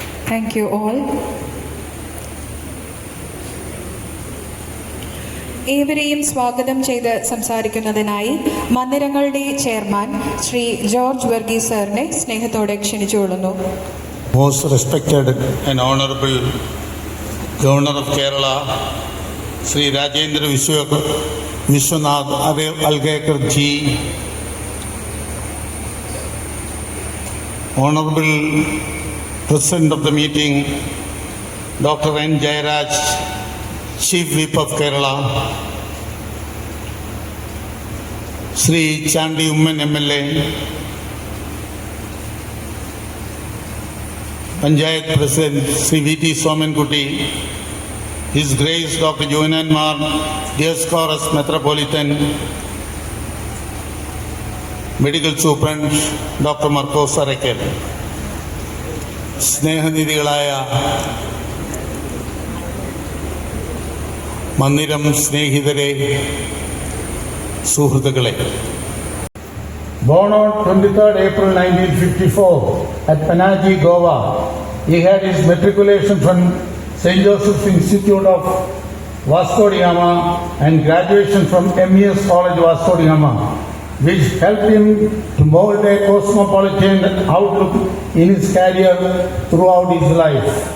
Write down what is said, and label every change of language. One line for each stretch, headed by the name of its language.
English: Thank you all.
Malayalam: ഏവരെയും സ്വാഗതം ചെയ്ത് സംസാരിക്കുന്നതിനായി മന്ദിരങ്ങളുടെ ചെയർമാൻ ശ്രീ ജോർജ് വർഗീസ് സാറിനെ സ്നേഹത്തോടെ ക്ഷണിച്ചുകൊള്ളുന്നു.
English: Most respected and honorable Governor of Kerala, Sri Rajendra Vishwanath Arlekar ji, Honorable President of the meeting, Dr. N. Jayaraj, Chief Whip of Kerala, Sri Chandi Umman MLA, Panchayat President Sri V.T. Somankutti, His Grace Dr. Johanan Mar, Dioscorus Metropolitan, Medical Superint Dr.
Malayalam: Marcos Arakel, സ്നേഹനിധികളായ മന്ദിരം സ്നേഹിതരെ, സുഹൃത്തുക്കളെ,
English: Born on 23rd April 1954 at Panaji, Goa, he had his matriculation from St. Joseph's Institute of Vasco da Gama and graduation from MES College, Vasco da Gama, which helped him to mold a cosmopolitan outlook in his career throughout his life.